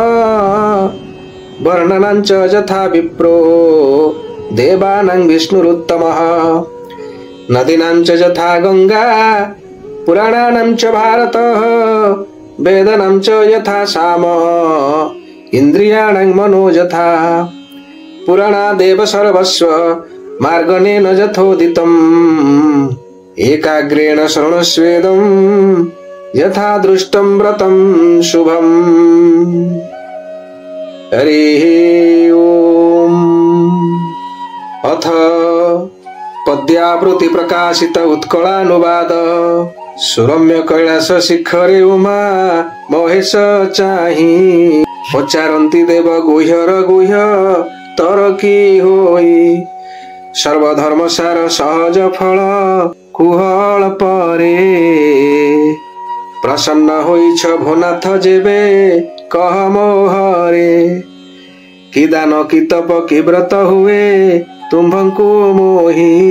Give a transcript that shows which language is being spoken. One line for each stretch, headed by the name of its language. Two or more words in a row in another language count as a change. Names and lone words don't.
Sanskrit: वर्णनां च यथा विप्रो देवानां विष्णुरुत्तमः नदीनां च यथा गंगा पुराणानां च भारतः वेदानां च यथा साम इन्द्रियाणां मनो यथा पुराणादेव सर्वस्व मार्गणेन यथोदितम् एकाग्रेण शृणुष्वेदं यथा दृष्टं व्रतं शुभम्। हरिः ओम्। अथ पद्यावृत्ति प्रकाशित उत्कलानुवाद
Odia: ସୁରମ୍ୟ କୈଳାସ ଶିଖରେ ଉମା ମହେଶ ଚାହିଁ ପଚାରନ୍ତି ଦେବ ଗୁହ୍ୟର ଗୁହ୍ୟ ତର କି ହୋଇ ସର୍ବଧର୍ମ ସାର ସହଜ ଫଳ କୁହଳ ପରେ ପ୍ରସନ୍ନ ହୋଇଛ ଭୂନାଥ ଯେବେ କହ ମୋହରେ କି ଦାନ କି ତପ କି ବ୍ରତ ହୁଏ ତୁମ୍ଭଙ୍କୁ ମୋହି